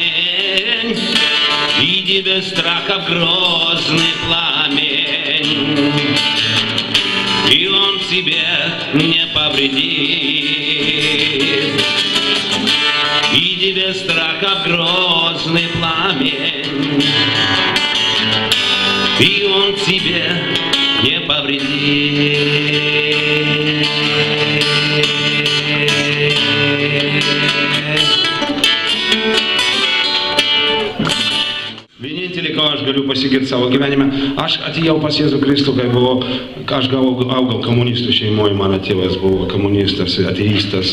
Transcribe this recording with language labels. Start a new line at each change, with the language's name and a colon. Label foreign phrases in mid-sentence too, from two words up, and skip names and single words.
Russian: Иди без страха в грозный пламень, и он тебе не повредит. Иди без страха в грозный пламень, и он тебе не повредит.
Lithuanian: Vienintelį, ką aš galiu pasigirti savo gyvenime, aš atėjau pas Jėzų Kristų, kai aš augau komunistų šeimoje, mano tėvas buvo komunistas, ateistas.